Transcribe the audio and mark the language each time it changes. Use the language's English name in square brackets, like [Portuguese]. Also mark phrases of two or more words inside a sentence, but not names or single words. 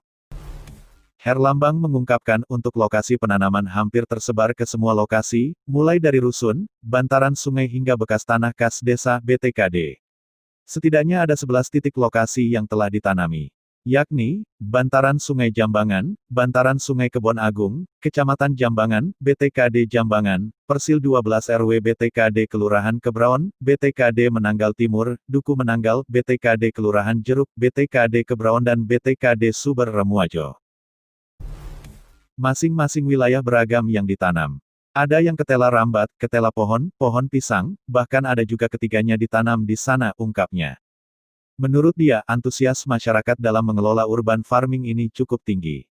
[Indonesian] Herlambang mengungkapkan untuk lokasi penanaman hampir tersebar ke semua lokasi, mulai dari rusun, bantaran sungai hingga bekas tanah kas desa BTKD. Setidaknya ada 11 titik lokasi yang telah ditanami, yakni, bantaran Sungai Jambangan, bantaran Sungai Kebon Agung, Kecamatan Jambangan, BTKD Jambangan, Persil 12 RW BTKD Kelurahan Kebraon, BTKD Menanggal Timur, Duku Menanggal, BTKD Kelurahan Jeruk, BTKD Kebraon dan BTKD Suber Remuajo. Masing-masing wilayah beragam yang ditanam. Ada yang ketela rambat, ketela pohon, pohon pisang, bahkan ada juga ketiganya ditanam di sana, ungkapnya. Menurut dia, antusias masyarakat dalam mengelola [English] urban farming [Indonesian] ini cukup tinggi.